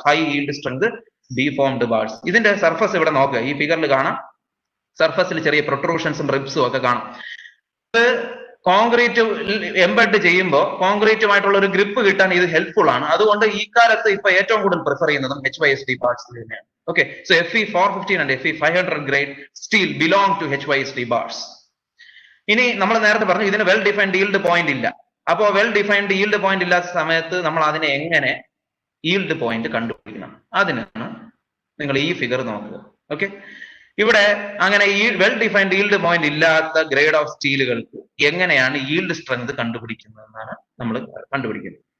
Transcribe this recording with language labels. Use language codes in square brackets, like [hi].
[ml] High yield strength deformed bars. ഇതിന്റെ surface ഇവിടെ നോക്കുക, ഈ ഫിഗറിൽ കാണാം. സർഫസിൽ ചെറിയ പ്രൊട്രൂഷൻസും റിബ്സും ഒക്കെ കാണാം. കോൺക്രീറ്റ് എംബഡ് ചെയ്യുമ്പോൾ കോൺക്രീറ്റുമായിട്ടുള്ള ഒരു ഗ്രിപ്പ് കിട്ടാൻ ഇത് ഹെൽപ്ഫുൾ ആണ്. അതുകൊണ്ട് ഈ കാലത്ത് ഇപ്പൊ ഏറ്റവും കൂടുതൽ പ്രിഫർ ചെയ്യുന്നതും HYSD ബാർസ് തന്നെയാണ്. [en] Okay, so Fe415 and Fe500 grade steel belong to HYSD bars. [ml] ഇനി നമ്മൾ നേരത്തെ പറഞ്ഞു ഇതിന് വെൽ ഡിഫൈൻഡ് ഈൽഡ് പോയിന്റ് ഇല്ല. അപ്പോ വെൽ ഡിഫൈൻഡ് ഈൽഡ് പോയിന്റ് ഇല്ലാത്ത സമയത്ത് നമ്മൾ അതിനെ എങ്ങനെ ഈൽഡ് പോയിന്റ് കണ്ടുപിടിക്കണം? അതിനാണ് നിങ്ങൾ ഈ ഫിഗർ നോക്കുക. ഓക്കെ, ഇവിടെ അങ്ങനെ ഈ വെൽ ഡിഫൈൻഡ് ഈൽഡ് പോയിന്റ് ഇല്ലാത്ത ഗ്രേഡ് ഓഫ് സ്റ്റീലുകൾക്ക് എങ്ങനെയാണ് ഈൽഡ് സ്ട്രെങ്ത് കണ്ടുപിടിക്കുന്നതെന്നാണ് നമ്മൾ കണ്ടുപിടിക്കുന്നത്.